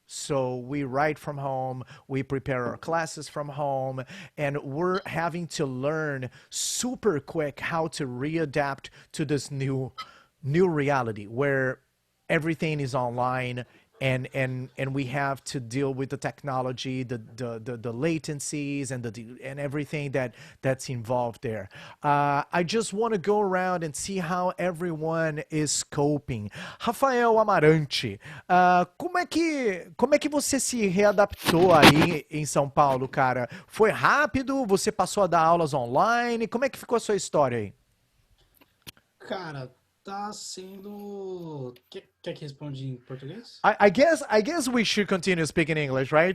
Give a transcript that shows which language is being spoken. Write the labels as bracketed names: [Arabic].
[English] So we write from home, we prepare our classes from home, and we're having to learn super quick how to readapt to this new reality where everything is online, and we have to deal with the technology, the latencies and everything that's involved there. I just want to go around and see how everyone is coping. [Portuguese] Rafael Amarante, como é que você se readaptou aí em São Paulo, cara? Foi rápido? Você passou a dar aulas online? Como é que ficou a sua história aí? Cara, tá sendo. Quer que responde em português? [English] I guess we should continue speaking English, right?